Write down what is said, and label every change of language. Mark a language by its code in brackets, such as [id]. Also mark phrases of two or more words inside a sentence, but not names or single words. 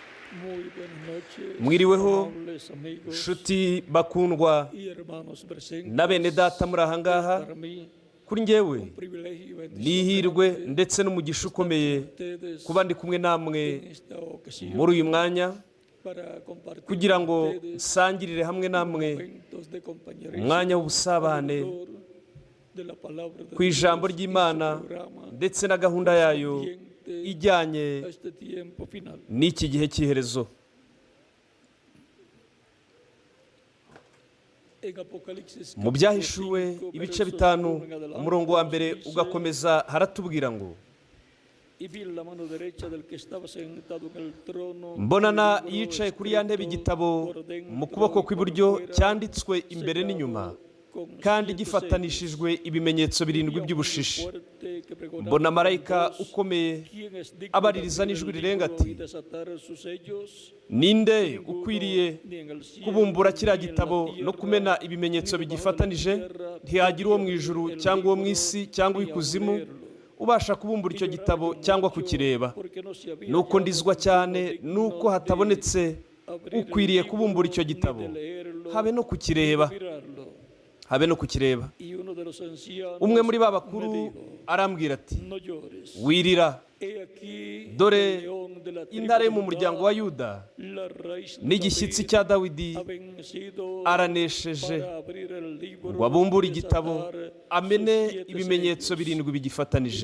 [es] Muy buenas noches, [rw] Mwiriweho, [es] amables amigos [rw] nshuti bakundwa [es] y hermanos presentes. [rw] na bene data muri aha ngaha. [es] Para mí, [rw] Kuri njyewe [es] un privilegio y bendición [rw] n'ihirwe [es] grande [rw] ndetse n'umugisha ukomeye [es] ustedes [rw] kuba ndi kumwe namwe [es] en esta ocasión [rw] muri uyu mwanya [es] para compartir [rw] kugira [es] con [rw] ngo [es] ustedes [rw] nsangirire hamwe namwe [es] momentos de compañerismo [rw] umwanya w'ubusabane [es] alrededor de la palabra de [rw] ku ijambo [es] Dios y su [rw] ry'Imana [es] programa [rw] ndetse na gahunda yayo [es] correspondiente [rw] ijyanye [es] a este tiempo final. [rw] n'iki gihe cy'iherezo. [es] En Apocalipsis [rw] Mu byahishuwe [es] capítulo 5, [rw] ibice [es] versos 1 [rw] bitanu [es] en adelante, [rw] umurongo wa mbere [es] dice, [rw] ugakomeza haratubwira ngo [es] y vi la mano derecha del que estaba sentado en el trono, [rw] mbonana [es] un libro [rw] yicaye kuri ya ntebe [es] escrito [rw] igitabo [es] por dentro [rw] mu kuboko [es] y por [rw] kw'iburyo [es] fuera, [rw] cyanditswe imbere n'inyuma [es] sellado con [rw] kandi [es] 7 [rw] gifatanishijwe ibimenyetso birindwi [es] sellos. [rw] by'ubushishi. [es] Fuerte que pregonaba [rw] Mbona [es] con [rw] marayika [es] voz, [rw] ukomeye [es] ¿quién es digno de [rw] abaririza [es] abrir [rw] n'ijwi [es] el [rw] rirenga [es] libro [rw] ati, [es] y desatar sus sellos? [rw] ninde [es] Ninguno, [rw] ukwiriye [es] ni en el cielo, [rw] kubumbura kiriya [es] ni en la [rw] gitabo no [es] tierra, [rw] kumena ibimenyetso [es] ni debajo de la [rw] bigifatanije? [es] tierra, [rw] Ntihagira uwo mu [es] podía [rw] ijuru [es] abrir el [rw] cyangwa uwo mu [es] libro, [rw] isi cyangwa [es] ni [rw] uw'ikuzimu [es] abrirlo. [rw] ubasha kubumbura icyo gitabo cyangwa kukireba. Nuko nuko ndizwa cyane nuko hatabonetse ukwiriye kubumbura icyo gitabo, habe no kukireba, habe no kukireba. Umwe muri ba bakuru arambwira ati, wirira, dore intare yo mu muryango wa Yuda n'igishyitsi cya Dawidi aranesheje ngo abumbure igitabo, amene ibimenyetso birindwi bigifatanije.